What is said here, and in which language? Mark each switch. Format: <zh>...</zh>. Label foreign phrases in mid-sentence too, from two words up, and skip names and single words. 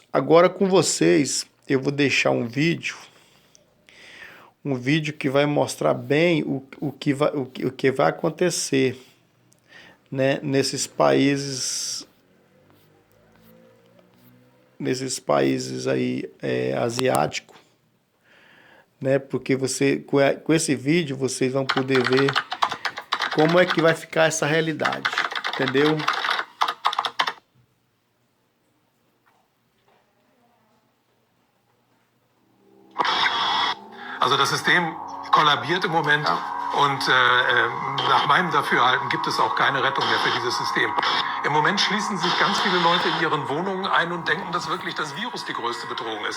<pt>Agora com vocês, eu vou deixar um vídeo que vai mostrar bem o que vai acontecer, né, nesses países aí asiáticos, né? Porque com esse vídeo vocês vão poder ver como é que vai ficar essa realidade, entendeu?</pt> <de>Also das System kollabiert im Moment und nach meinem Dafürhalten gibt es auch keine Rettung mehr für dieses System. Im Moment schließen sich ganz viele Leute in ihren Wohnungen ein und denken, dass wirklich das Virus die größte Bedrohung ist.</de>